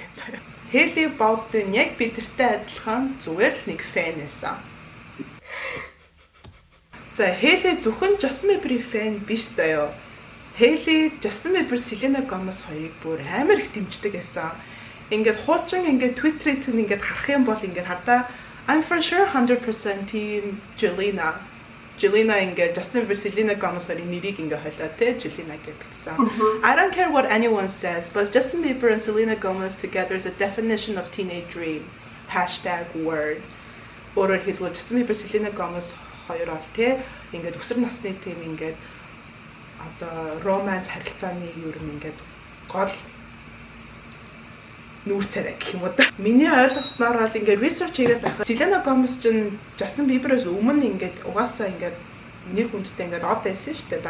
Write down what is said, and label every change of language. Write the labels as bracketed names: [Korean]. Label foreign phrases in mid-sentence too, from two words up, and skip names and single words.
[Mongolian] Hailey Baldwin яг бидэртэй адилхан зүгээр л нэг фэн байсан. За Hailey зөвхөн Justin Bieber-ийн фэн биш заяо. Hailey, Justin Bieber, Selena Gomez хоёрыг бүр амар их дэмждэг байсан. Ингээд хуучин ингээд Twitter-ийг ингээд харах юм бол ингээд хадаа [English] I'm for sure 100% team Jelena. [Mongolian] Jelena ингээд Justin Bieber, Selena Gomez хоёрын нэрийг ингээд хойлоо те Jelena гэж бичсэн. [English] I don't care what anyone says, but Justin Bieber and Selena Gomez together is a definition of teenage dream. #word. [Mongolian] Өөрөөр хэлбэл Justin Bieber, Selena Gomez хоёр бол те ингээд өсвөр насны тийм ингээд одоо романс харилцааны юу юм ингээд гол нүүр царай гэх юм уу да. Миний ойлгосноор бол ингээд research хийгээд байхад Selena Gomez чинь Justin Bieber-ээс өмнө ингээд угаасаа ингээд нэр хүндтэй ингээд од байсан шүү дээ.